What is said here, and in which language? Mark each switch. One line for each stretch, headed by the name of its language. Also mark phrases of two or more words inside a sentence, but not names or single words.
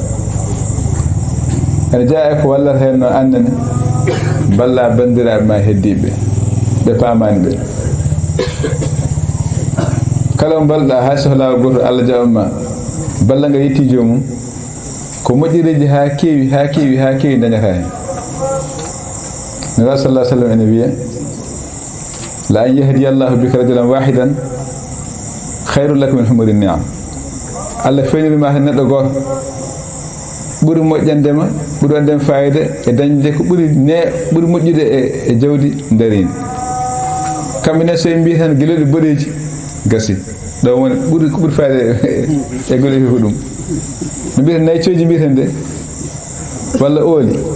Fula: ene jaa e ko wallata hen no annene balla bandiraɓe ma heddiɓe ɓe paamani ɓe kala mo balɗa hay sohlaa goto Allah jaɓanma balla nga yetti jomum ko moƴƴireji ha keewi dañata hen nabi
Arabic: صلى الله عليه وسلم
Fula: ene wiya
Arabic: لأن يهدي الله بك رجلا واحدا خير لك من حمر النعم
Fula: Allah feynirima hen neɗɗo goto ɓuri moƴƴandema ɓuri wandema fayida e dañde ko ɓuri moƴƴude e jawdi darinde kamɓe ne so en mbi tan gueloɗi boɗeji gasi ɗo woni ko ɓuri fayida e gueloɗi ko ɗum no mbiyeten nayi coji mbiyeten de walla ooli